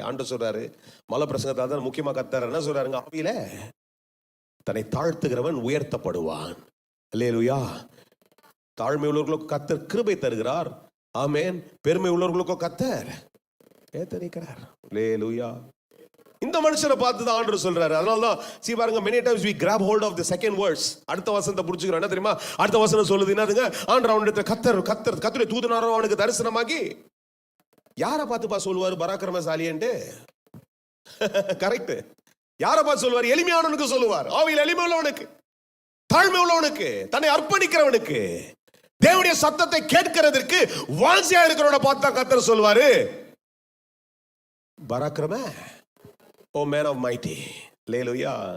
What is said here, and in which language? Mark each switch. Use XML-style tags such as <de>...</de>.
<ta>ஆண்டவர் சொல்றாரு மலை பிரசங்கத்தால் தான் முக்கியமாக கர்த்தர் என்ன சொல்றாருங்க, ஆவியில தன்னை தாழ்த்துகிறவன் உயர்த்தப்படுவான். அல்லேலூயா. தாழ்மை உள்ளவர்களுக்கு கர்த்தர் கிருபை தருகிறார். ஆமென். பெருமை உள்ளவர்களுக்கும் கர்த்தர் ஏத்தரிக்கிறார். அல்லேலூயா. இந்த மனுஷனை பார்த்து தான் ஆண்டவர் சொல்றாரு. அதனால தான்</ta> <en>see</en> <ta>பாருங்க,</ta> <en>many times we grab hold of the second verse.</en> <ta>அடுத்த வசனத்தை புடிச்சுக்கிறோம். என்ன தெரியுமா? அடுத்த வசனம் சொல்லுது என்னதுங்க? ஆண்டவர் அவனுடைய கர்த்தருடைய தூதனாரோ அவனுக்கு தரிசனமாகி யாரை பார்த்துப்பா சொல்லுவாரு பராக்கிரமசாலின்ட்டு? கரெக்ட். யாரை பார்த்து சொல்லுவார்? எளிமையானவனுக்கு சொல்லுவார். ஆவியில் எளிமை உள்ளவனுக்கு, தாழ்மை உள்ளவனுக்கு, தன்னை அர்ப்பணிக்கிறவனுக்கு, தேவனுடைய சத்தத்தை கேட்கிறதற்கு வாஞ்சியா இருக்கிறவனை பார்த்தா கர்த்தர் சொல்வாரு, பராக்கிரம,</ta> <en>O man of mighty.</en> <ta>அல்லேலூயா.</ta>